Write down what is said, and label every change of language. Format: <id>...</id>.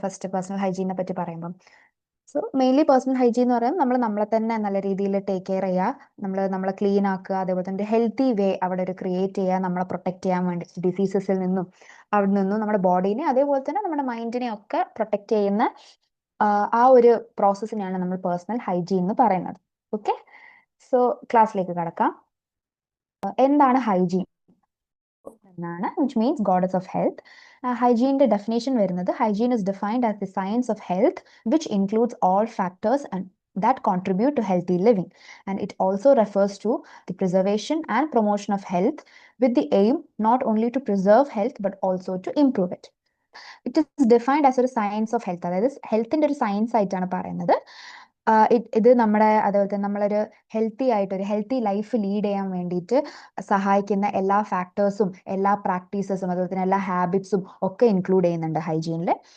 <ml>First personal ഹൈജീനെ പറ്റി പറയുമ്പം so mainly personal hygiene എന്ന് പറയുമ്പോൾ നമ്മൾ നമ്മളെ തന്നെ നല്ല രീതിയിൽ ടേക്ക് കെയർ ചെയ്യുക, നമ്മളെ ക്ലീൻ ആക്കുക, അതേപോലെ തന്നെ ഹെൽത്തി വേ അവിടെ ഒരു ക്രിയേറ്റ് ചെയ്യുക, നമ്മളെ പ്രൊട്ടക്ട് ചെയ്യാൻ വേണ്ടി ഡിസീസസിൽ നിന്നും അവിടെ നിന്നും നമ്മുടെ ബോഡീനെ അതേപോലെ തന്നെ നമ്മുടെ മൈൻഡിനെ ഒക്കെ പ്രൊട്ടക്ട് ചെയ്യുന്ന ആ ഒരു പ്രോസസ്സിനെയാണ് നമ്മൾ പേഴ്സണൽ ഹൈജീൻ എന്ന് പറയുന്നത്. ഓക്കെ, സോ ക്ലാസ്സിലേക്ക് കടക്കാം. എന്താണ് ഹൈജീൻ എന്നാണ്,</ml> <en>Which means goddess of health.</en> <ml>ഹൈജീൻ്റെ definition വരുന്നത്,</ml> <en>Hygiene is defined as the science of health which includes all factors and that contribute to healthy living, and it also refers to the preservation and promotion of health with the aim not only to preserve health but also to improve it. It is defined as</en> <ml>ഒരു science of health, അതായത് ഹെൽത്തിന്റെ ഒരു science ആയിട്ടാണ് പറയുന്നത്. ഇത് നമ്മുടെ അതേപോലെ തന്നെ നമ്മളൊരു ഹെൽത്തി ആയിട്ട് ഒരു ഹെൽത്തി ലൈഫ് ലീഡ് ചെയ്യാൻ വേണ്ടിയിട്ട് സഹായിക്കുന്ന എല്ലാ ഫാക്ടേഴ്സും എല്ലാ പ്രാക്ടീസസും അതുപോലെ തന്നെ എല്ലാ ഹാബിറ്റ്സും ഒക്കെ ഇൻക്ലൂഡ് ചെയ്യുന്നുണ്ട് ഹൈജീനിൽ.</ml>